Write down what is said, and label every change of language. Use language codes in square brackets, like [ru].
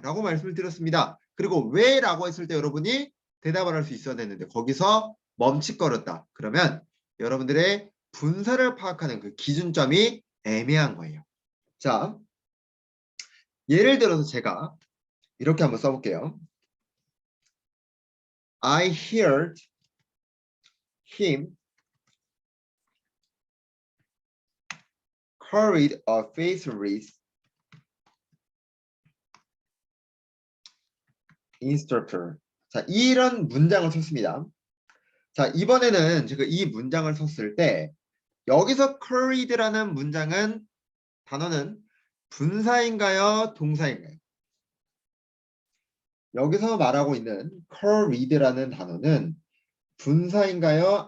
[ko] 라고 말씀을 드렸습니다. 그리고 왜? 라고 했을 때 여러분이 대답을 할 수 있어야 되는데 거기서 멈칫거렸다. 그러면 여러분들의 분사를 파악하는 그 기준점이 애매한 거예요. 자, 예를 들어서 제가 이렇게 한번 써볼게요. [en] I heard him carried a faceless instructor. [ko] 자, 이런 문장을 썼습니다. 자, 이번에는 제가 이 문장을 썼을 때 여기서 carried라는 문장은 단어는 분사인가요? 동사인가요? 여기서 말하고 있는 carried라는 단어는 분사인가요?